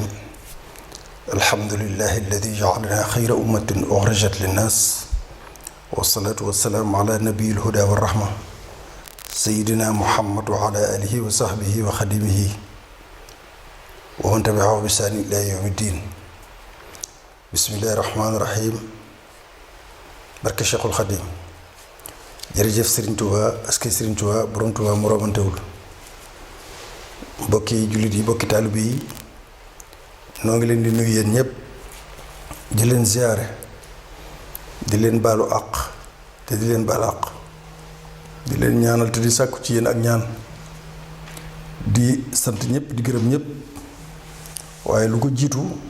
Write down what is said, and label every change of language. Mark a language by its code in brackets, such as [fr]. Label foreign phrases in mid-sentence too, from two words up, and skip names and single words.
[ar] الحمد لله الذي جعلنا خير أمة أخرجت للناس، والصلاة والسلام على نبي الهدى والرحمة سيدنا محمد وعلى آله وصحبه وخدمه ومن تبعه بإحسان إلى يوم الدين. بسم الله الرحمن الرحيم. [wo] barke Cheikhul Khadim. jërëjëf Serigne Touba askay Serigne Touba borom Touba mu romantewul. mbokki jullit yi mbokki taalibe yi noo ngi leen di nuyu yéen ñëpp di leen ziyaare di leen baalu àq te di leen baal àq di leen ñaanal te di sàkku ci yéen ak ñaan di sant ñëpp di gërëm ñëpp waaye lu ko jiitu